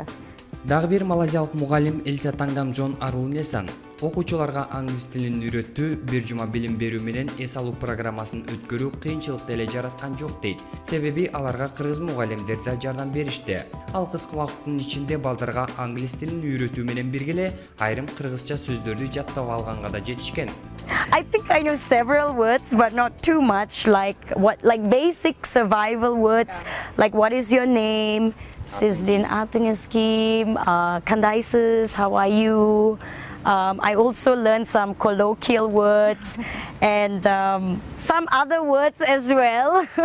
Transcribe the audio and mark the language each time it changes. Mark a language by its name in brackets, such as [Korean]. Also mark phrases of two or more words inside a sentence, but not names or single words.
[Kyrgyz] Дагы бир малайзиялык мугалим Эльса Тангамжон Арулнесан окуучуларга англис тилин үйрөтүү, бир жума билим берүү менен эс алуу программасын өткөрүү кыйынчылык эле жараткан жок дейт. Себеби аларга кыргыз мугалимдер да жардам беришти. Ал кыска убакыттын ичинде балдарга англис тилин үйрөтүү менен бирге эле айрым кыргызча сөздөрдү жаттап алганга да жетишкен. [English] I think I know several words, but not too much. Like basic survival words, like what is your name, [Kyrgyz] Сиздин атыңыз ким, Кандайсыз, [English] how are you? I also learned some colloquial words and some other words as well.